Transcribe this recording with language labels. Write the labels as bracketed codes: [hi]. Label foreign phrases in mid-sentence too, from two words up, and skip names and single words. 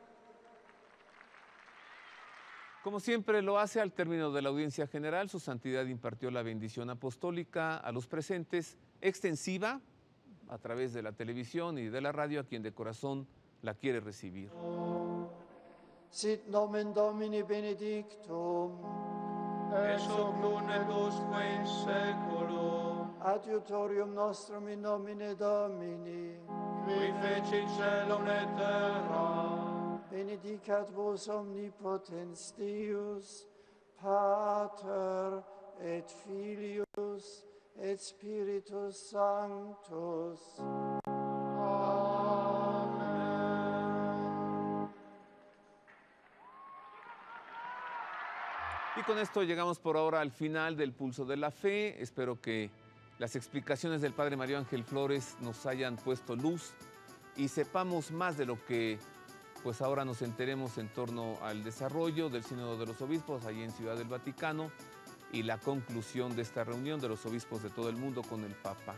[es] Como siempre lo hace al término de la audiencia general, su santidad impartió la bendición apostólica a los presentes, extensiva a través de la televisión y de la radio a quien de corazón la quiere recibir. [la] Sit nomen Domini benedictum. et hoc nun et usque in saeculum. Adiutorium nostrum in nomine Domini, Qui feci caelum et terra. benedicat vos omnipotens Deus, Pater et Filius et Spiritus Sanctus. [es] Y con esto llegamos por ahora al final del Pulso de la Fe. Espero que las explicaciones del Padre Mario Ángel Flores nos hayan puesto luz y sepamos más de lo que pues ahora nos enteremos en torno al desarrollo del Sínodo de los Obispos allí en Ciudad del Vaticano y la conclusión de esta reunión de los obispos de todo el mundo con el Papa.